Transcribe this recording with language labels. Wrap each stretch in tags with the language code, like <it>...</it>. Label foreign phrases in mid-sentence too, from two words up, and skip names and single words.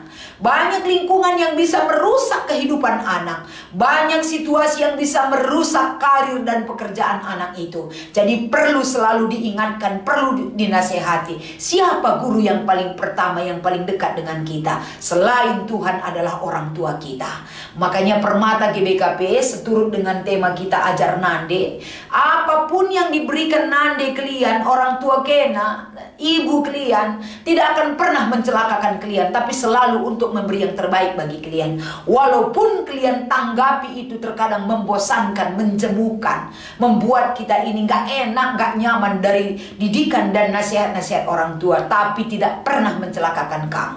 <id>Banyak lingkungan yang bisa merusak kehidupan anak. Banyak situasi yang bisa merusak karir dan pekerjaan anak itu. Jadi perlu selalu diingatkan, perlu dinasehati. Siapa guru yang paling pertama, yang paling dekat dengan kita? Selain Tuhan adalah orang tua kita. Makanya Permata GBKP seturut dengan tema kita ajar nande. Apapun yang diberikan nande kalian, orang tua kena, ibu kalian tidak akan pernah mencelakakan kalian, tapi selalu untuk memberi yang terbaik bagi kalian. Walaupun kalian tanggapi itu terkadang membosankan, menjemukan, membuat kita ini gak enak, gak nyaman dari didikan dan nasihat-nasihat orang tua, tapi tidak pernah mencelakakan kamu.</id>